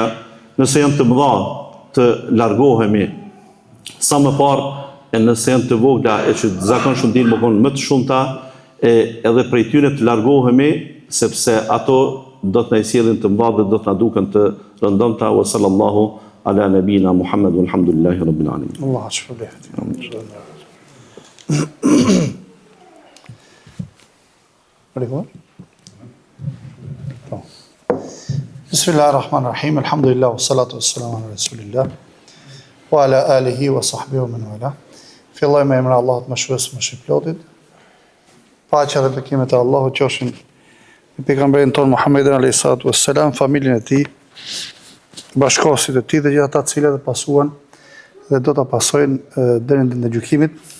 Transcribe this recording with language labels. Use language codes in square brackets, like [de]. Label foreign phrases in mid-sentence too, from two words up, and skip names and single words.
[sq] Nëse janë të mëdha, të largohemi sa më parë, e nëse janë të vogla e që zakonisht dinë më konë më të shumta, edhe prej tyre të largohemi, sepse ato do të na sjellin të mëdha dhe do të na duken të rëndomta. [ar] وصلى الله على نبينا محمد والحمد لله رب العالمين. [sq] Allah shpëlef. [ar] بسم الله الرحمن الرحيم. الحمد لله والصلاة والسلام على رسول الله وعلى آله وصحبه ومن والاه. [sq] Filloj me emrin e Allahut mëshirues mëshirëplotit. Paqja dhe bekimet e Allahut qofshin me pejgamberin ton Muhammedin [ar] عليه الصلاة والسلام, [sq] familjen e tij, bashkosit e tij dhe gjithë ata të cilët e pasuan dhe do ta pasojnë deri në ditën e gjykimit.